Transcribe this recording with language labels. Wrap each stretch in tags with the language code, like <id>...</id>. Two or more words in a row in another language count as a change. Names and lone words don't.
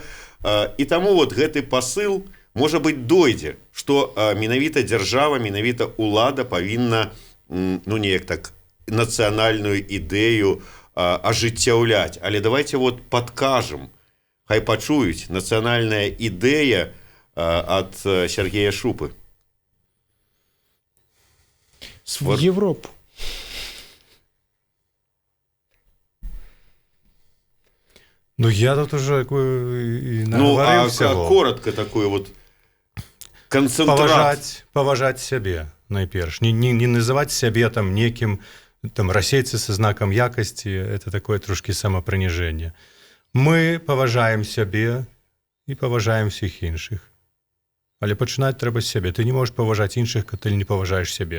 <be>І таму вот гэты пасыл, можа быць, дойдзе, што менавіта дзяржава, менавіта ўлада павінна, ну, неяк так, нацыянальную ідэю ажыццяўляць. Але</be> <ru>давайте вот</ru> <be>падкажам, хай пачуюць, нацыянальная ідэя ад Сергея Шупы.</be> <ru>В Европу. Ну, я тут уже наговорил всего. Коротко такую вот канцэнтрат.</ru> <be>Паважаць сябе, найперш. Не называць сябе там некім, там, расейцы са знакам якасці,</be> <ru>это такое</ru> <be>трошки самапрыніжэнне. Мы паважаем сябе і паважаем всіх іншых. Але пачынаць трэба з сябе. Ты не можаш паважаць іншых, калі не паважаеш сябе.</be>